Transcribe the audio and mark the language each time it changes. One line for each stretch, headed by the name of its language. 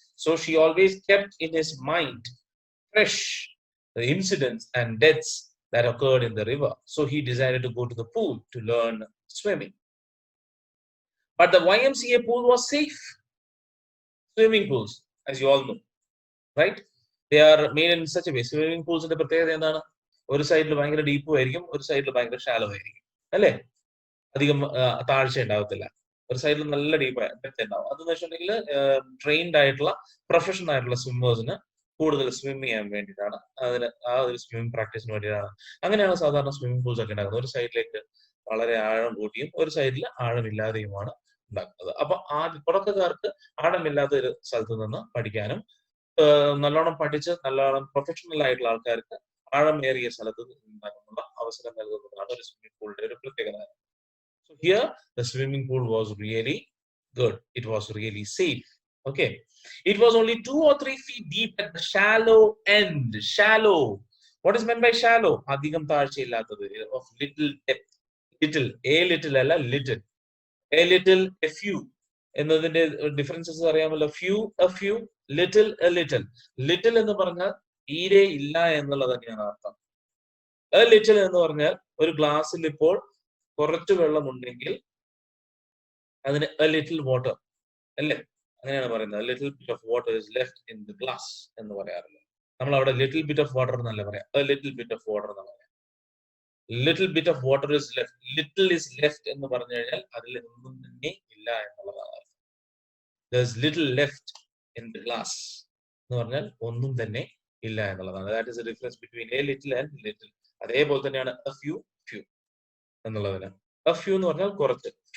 English: So she always kept in his mind fresh the incidents and deaths that occurred in the river. So he decided to go to the pool to learn swimming. But the YMCA pool was safe. Swimming pools, as you all know, right? They are made in such a way.
Malayalam: Swimming pools ന്റെ പ്രത്യേകത എന്താണ്? ഒരു സൈഡിൽ ഭയങ്കര ഡീപ്പും ആയിരിക്കും, ഒരു സൈഡിൽ ഭയങ്കര ഷാലോ ആയിരിക്കും, അല്ലേ? അധികം താഴ്ച ഉണ്ടാവത്തില്ല. ഒരു സൈഡിൽ നല്ല ഡീപ്പ് ഡെപ്ത് ഉണ്ടാവും. അതെന്ന് വെച്ചിട്ടുണ്ടെങ്കിൽ ട്രെയിൻഡ് ആയിട്ടുള്ള പ്രൊഫഷണൽ ആയിട്ടുള്ള സ്വിമ്മേഴ്സിന് കൂടുതൽ സ്വിം ചെയ്യാൻ വേണ്ടിയിട്ടാണ്, അതിന് ആ ഒരു സ്വിമ്മിംഗ് പ്രാക്ടീസിന് വേണ്ടിയിട്ടാണ്. അങ്ങനെയാണ് സാധാരണ സ്വിമ്മിംഗ് പൂൾസ് ഒക്കെ ഉണ്ടാക്കുന്നത്. ഒരു സൈഡിലേക്ക് വളരെ ആഴം കൂട്ടിയും ഒരു സൈഡിൽ ആഴമില്ലാതെയുമാണ് ഉണ്ടാക്കുന്നത്. അപ്പൊ തുടക്കക്കാർക്ക് ആഴമില്ലാത്ത ഒരു സ്ഥലത്ത് നിന്ന് പഠിക്കാനും നല്ലോണം പഠിച്ച് നല്ലോണം പ്രൊഫഷണൽ ആയിട്ടുള്ള ആൾക്കാർക്ക് ആഴമേറിയ സ്ഥലത്ത് നിന്നുള്ള അവസരം നൽകുന്നതാണ് ഒരു സ്വിമ്മിംഗ് പൂളിന്റെ ഒരു പ്രത്യേകത.
English: So here the swimming pool was really good. It was really safe. Okay. It was only 2 or 3 feet deep at the shallow end. Shallow. What is meant by shallow?
Malayalam: Adhigam താഴ്ചയില്ലാത്തത്,
English: of little depth. Little. A little അല്ല, little. A little, a few.
Malayalam: എന്നതിന്റെ differences അറിയാമല്ലോ.
English: a few, little, a little.
Malayalam: Little എന്ന് പറഞ്ഞാൽ തീരെ ഇല്ല എന്നുള്ളത് തന്നെയാണ് അർത്ഥം. A little എന്ന് പറഞ്ഞാൽ ഒരു ഗ്ലാസ്സിൽ ഇപ്പോൾ കുറച്ച് വെള്ളം ഉണ്ടെങ്കിൽ അതിന്
English: a little water,
Malayalam: അല്ലേ? അങ്ങനെയാണ് പറയുന്നത്.
English: little bit of water is left in the glass
Malayalam: എന്ന് പറയാറില്ല. നമ്മൾ അവിടെ
English: little bit of water
Malayalam: എന്നല്ല പറയാം,
English: a little bit of water
Malayalam: എന്ന് പറയാം.
English: little bit of water is left. little is left
Malayalam: എന്ന് പറഞ്ഞു കഴിഞ്ഞാൽ അതിൽ ഒന്നും തന്നെ ഇല്ല എന്നുള്ളതാണ്.
English: there's little left in the glass
Malayalam: എന്ന് പറഞ്ഞാൽ ഒന്നും തന്നെ ഇല്ല എന്നുള്ളതാണ്.
English: that is the difference between a little and little.
Malayalam: അതേപോലെ തന്നെയാണ് a few എന്നുള്ളതിന്. a few എന്ന് പറഞ്ഞാൽ കുറച്ച്.